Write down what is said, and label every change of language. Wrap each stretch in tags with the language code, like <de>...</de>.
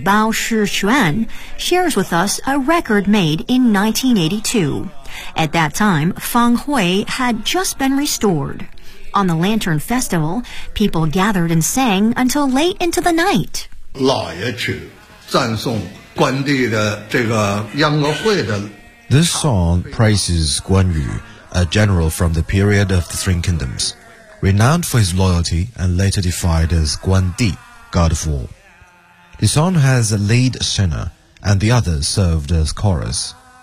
<en>Bao Shixuan, shares with us a record made in 1982. At that time, Fang Hui had just been restored. On the Lantern Festival, people gathered and sang until late into the night.</en> <zh>老爷曲赞颂关帝的这个秧歌会的</zh> <en>This song praises Guan Yu, a general from the period of the Three Kingdoms, renowned for his loyalty and later defined as Guan Di, God of War. The song has a lead singer and the others served as chorus.</en>